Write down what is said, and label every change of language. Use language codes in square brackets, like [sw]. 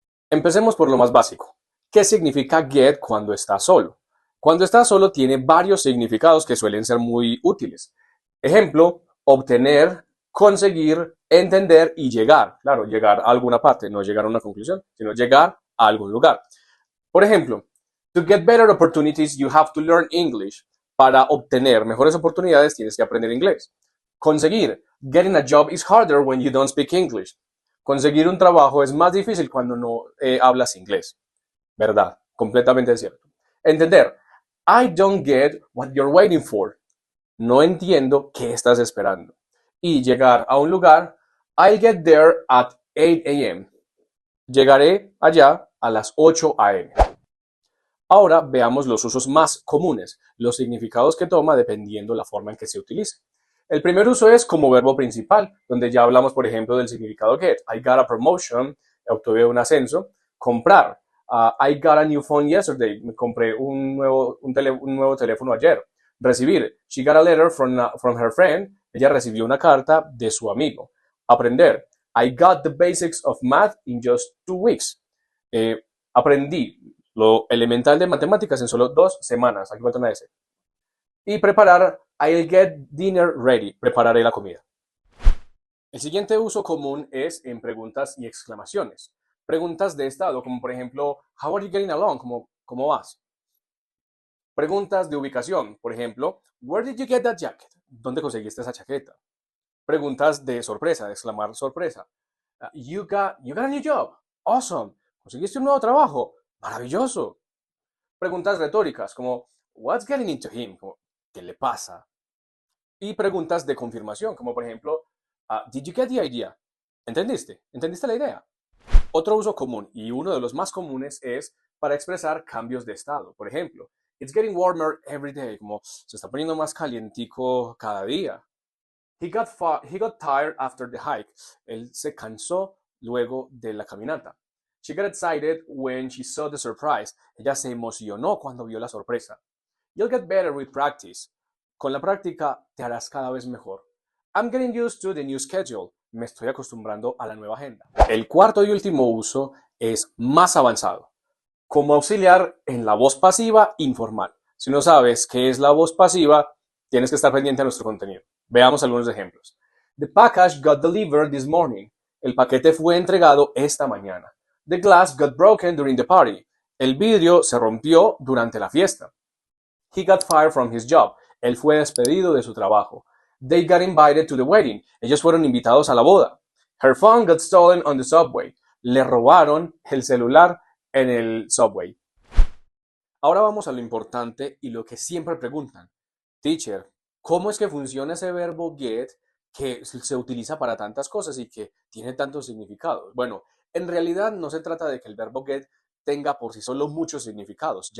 [es] Empecemos por lo más básico. ¿Qué significa get cuando está solo? Cuando está solo tiene varios significados que suelen ser muy útiles. Ejemplo, obtener, conseguir, entender y llegar. Claro, llegar a alguna parte, no llegar a una conclusión, sino llegar a algún lugar. Por ejemplo, [en] to get better opportunities, you have to learn English. [es] Para obtener mejores oportunidades tienes que aprender inglés. [en] Conseguir, getting a job is harder when you don't speak English. [es] Conseguir un trabajo es más difícil cuando no hablas inglés. ¿Verdad? Completamente cierto. [en] Entender, I don't get what you're waiting for. [es] No entiendo qué estás esperando. Y llegar a un lugar, [en] I'll get there at 8 a.m. [es] Llegaré allá a las 8 a.m. Ahora veamos los usos más comunes, los significados que toma dependiendo la forma en que se utilice. El primer uso es como verbo principal, donde ya hablamos, por ejemplo, del significado get. [en] I got a promotion, [es] obtuve un ascenso. [en] Comprar, I got a new phone yesterday, [es] me compré un nuevo teléfono ayer. Recibir, [en] she got a letter from her friend, [es] ella recibió una carta de su amigo. [en] Aprender, I got the basics of math in just 2 weeks. [es] Aprendí lo elemental de matemáticas en solo 2 semanas. Aquí falta una S. Y preparar, [en] I'll get dinner ready. [es] Prepararé la comida. El siguiente uso común es en preguntas y exclamaciones. Preguntas de estado, como por ejemplo, [en] how are you getting along? [es] ¿Cómo vas? Preguntas de ubicación, por ejemplo, [en] where did you get that jacket? [es] ¿Dónde conseguiste esa chaqueta? Preguntas de sorpresa, de exclamar sorpresa. [en] You got a new job. Awesome. [es] ¿Conseguiste un nuevo trabajo? Maravilloso. Preguntas retóricas, como [en] what's getting into him? [es] ¿Qué le pasa? Y preguntas de confirmación, como por ejemplo, [en] did you get the idea? [es] ¿Entendiste? ¿Entendiste la idea? Otro uso común, y uno de los más comunes, es para expresar cambios de estado. Por ejemplo, [en] it's getting warmer every day, [es] como se está poniendo más calientico cada día. [en] He got tired after the hike. [es] Él se cansó luego de la caminata. [en] She got excited when she saw the surprise. [es] Ella se emocionó cuando vio la sorpresa. [en] You'll get better with practice. [es] Con la práctica te harás cada vez mejor. [en] I'm getting used to the new schedule. [es] Me estoy acostumbrando a la nueva agenda. El cuarto y último uso es más avanzado, como auxiliar en la voz pasiva informal. Si no sabes qué es la voz pasiva, tienes que estar pendiente a nuestro contenido. Veamos algunos ejemplos. [en] The package got delivered this morning. [es] El paquete fue entregado esta mañana. [en] The glass got broken during the party. [es] El vidrio se rompió durante la fiesta. [en] He got fired from his job. [es] Él fue despedido de su trabajo. [en] They got invited to the wedding. [es] Ellos fueron invitados a la boda. [en] Her phone got stolen on the subway. [es] Le robaron el celular en el subway. Ahora vamos a lo importante y lo que siempre preguntan. Teacher, ¿cómo es que funciona ese verbo get que se utiliza para tantas cosas y que tiene tantos significados? Bueno, en realidad no se trata de que el verbo get tenga por sí solo muchos significados.